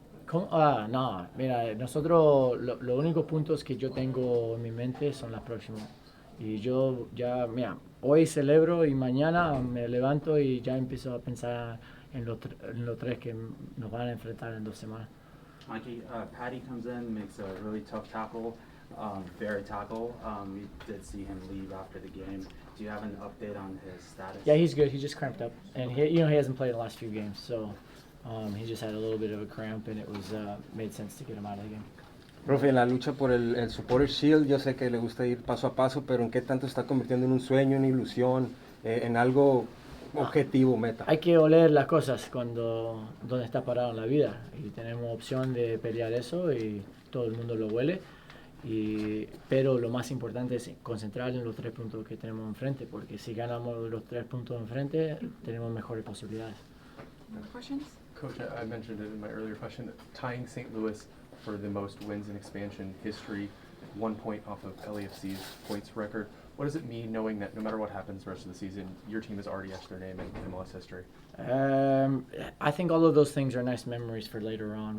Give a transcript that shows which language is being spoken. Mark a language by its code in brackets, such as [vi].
[es] No, mira, nosotros los únicos puntos que yo tengo en mi mente son los próximos. Y yo mira, hoy celebro y mañana me levanto y ya empiezo a pensar en los tres que nos van a enfrentar en 2 semanas. [en] Mikey, Patty comes in, makes a really tough tackle, very tackle. We did see him leave after the game. Do you have an update on his status? Yeah, he's good. He just cramped up, and he hasn't played the last few games, so he just had a little bit of a cramp, and it was made sense to get him out of the game. [es] Profe, en la lucha por el Supporter Shield, yo sé que le gusta ir paso a paso, pero ¿en qué tanto se está convirtiendo en un sueño, una ilusión, en algo objetivo, meta? Hay que oler las cosas donde está parado en la vida y tenemos opción de pelear eso y todo el mundo lo huele. Pero lo más importante es concentrar en los 3 puntos que tenemos enfrente, porque si ganamos los 3 puntos enfrente tenemos mejores posibilidades. [en] Questions? Coach, I mentioned it in my earlier question, tying St. Louis for the most wins in expansion history, 1 point off of LAFC's points record. What does it mean knowing that no matter what happens the rest of the season, your team has already etched their name in MLS history? I think all of those things are nice memories for later on.